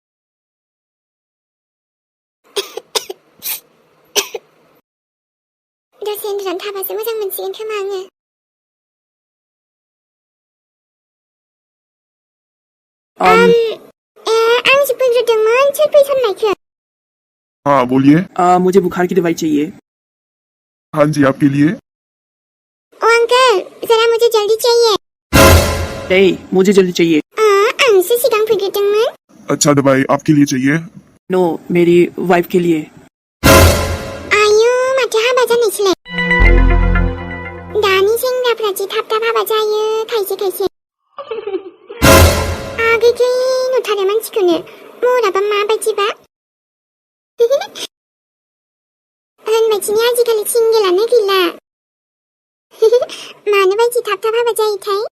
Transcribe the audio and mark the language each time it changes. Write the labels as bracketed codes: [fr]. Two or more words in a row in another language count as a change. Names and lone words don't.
[brx] दसे उन्दुनानै थाबासो मोजां मोनसिगोन खोमा आङो आं सो बुंग्रोदोंमोन सोर फैसननायखो [hi] हाँ बोलिए। मुझे बुखार की दवाई चाहिए हाँ जी आपके लिए। ओ अंकल जरा मुझे जल्दी चाहिए नहीं मुझे जल्दी चाहिए [brx] आंसो सिगां फैग्रोदोंमोन [hi] अच्छा दवाई आपके लिए चाहिए। नो मेरी वाइफ के लिए [brx] आयु माथो हाबा जानायसैलाय दानि सेंग्राफ्रा जि थाब थाब हाबा जायो खायसे खायसे आगैखै नुथारो मानसिखौनो महराबा माबायदिबा होनबायदिनो आजिखालि सिंगेलानो गैला मानो बायदि थाब थाब हाबा जायोथाय